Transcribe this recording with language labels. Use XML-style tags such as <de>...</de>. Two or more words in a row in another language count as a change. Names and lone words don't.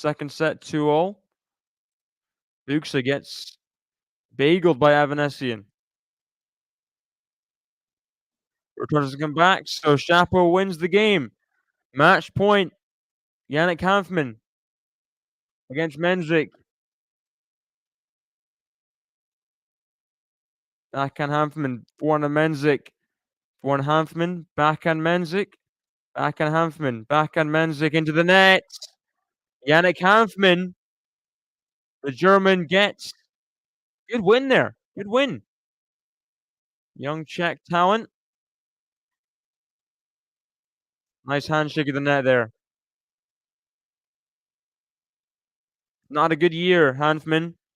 <en>Second set, 2-0. Buxa gets bageled by Evanescence. Returns to come back, so Chapo wins the game. Match point. Yannick Hanfmann against Menzik. Backhand Hanfmann, forehand Menzik. Forehand Hanfmann, backhand Menzik. Backhand Hanfmann, backhand Menzik into the net. Yannick Hanfmann, the German gets good win there. Good win. Young Czech talent. Nice handshake of the net there. Not a good year, Hanfmann.</en>